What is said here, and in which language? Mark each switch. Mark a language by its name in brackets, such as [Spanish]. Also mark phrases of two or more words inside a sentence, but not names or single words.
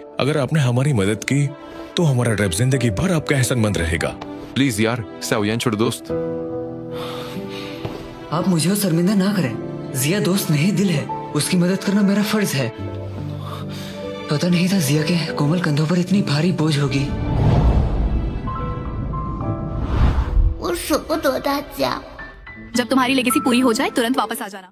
[Hindi] अगर आपने हमारी मदद की तो हमारा ट्राइब जिंदगी भर आपका एहसानमंद रहेगा। प्लीज यार, साओयेन छोड़ दोस्त। आप मुझे शर्मिंदा ना करें। जिया दोस्त नहीं दिल है, उसकी मदद करना मेरा फर्ज है। पता नहीं था जिया के कोमल कंधों पर इतनी भारी बोझ होगी। [Chinese] 我舍不得大家。 [Hindi] जब तुम्हारी लेगेसी पूरी हो जाए तुरंत वापस आ जाना।